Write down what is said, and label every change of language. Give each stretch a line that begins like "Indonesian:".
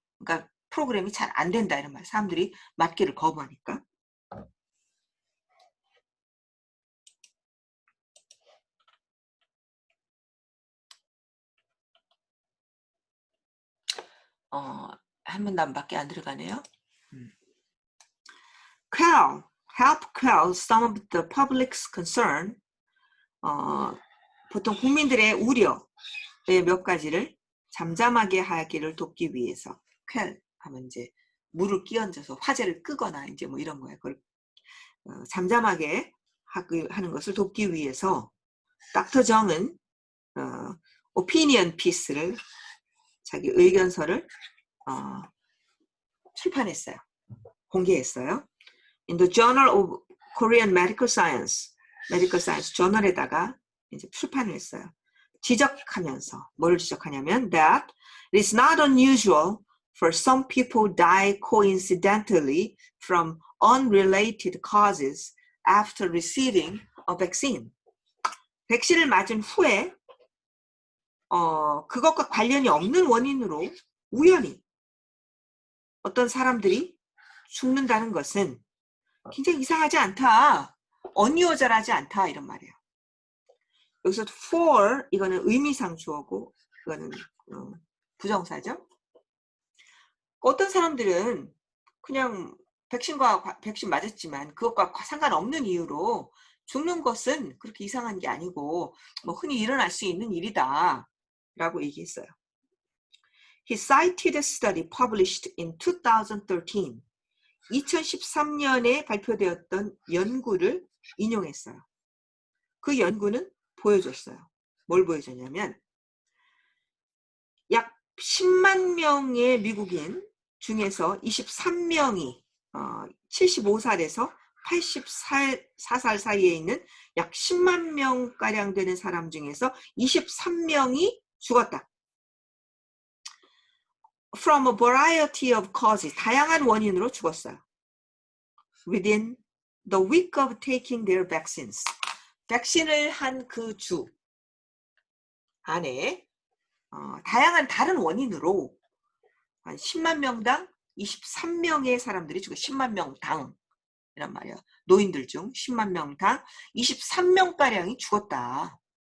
Korean: 그러니까 프로그램이 잘 안 된다 이런 말. 사람들이 맞기를 거부하니까. 한 문단밖에 안 들어가네요.
English: help quell some of the public's concern.
Korean: 보통 국민들의 우려의 몇 가지를 잠잠하게 하기를 돕기 위해서 quell 하면 이제 물을 끼얹어서 화재를 끄거나 이제 뭐 이런 거예요. 그걸 잠잠하게 하는 것을 돕기 위해서 닥터 정은
English: opinion piece
Korean: 를 자기 의견서를 출판했어요. 공개했어요.
English: In the Journal of Korean Medical Science, Medical Science
Korean: 저널에다가 이제 출판을 했어요. 지적하면서 뭘 지적하냐면
English: that it is not unusual for some people die coincidentally from unrelated causes after receiving a vaccine.
Korean: 백신을 맞은 후에 그것과 관련이 없는 원인으로 우연히 어떤 사람들이 죽는다는 것은 굉장히 이상하지 않다. unusual하지 않다 이런 말이에요. 여기서 for 이거는 의미상 주어고 이거는 부정사죠. 어떤 사람들은 그냥 백신 맞았지만 그것과 상관없는 이유로 죽는 것은 그렇게 이상한 게 아니고 뭐 흔히 일어날 수 있는 일이다 라고 얘기했어요.
English: He cited a study published in 2013.
Korean: 2013년에 발표되었던 연구를 인용했어요. 그 연구는 보여줬어요. 뭘 보여줬냐면 약 10만 명의 미국인 중에서 23명이 75살에서 84살 사이에 있는 약 10만 명가량 되는 사람 중에서 23명이 죽었다.
English: From a variety of causes,
Korean: 다양한 원인으로 죽었어요.
English: Within the week of taking their vaccines.
Korean: 백신을 한 그 주 안에 다양한 다른 원인으로 한 10만 명당 23명의 사람들이 죽어 10만 명당 이란 말이에요. 노인들 중 10만 명당 23명가량이 죽었다.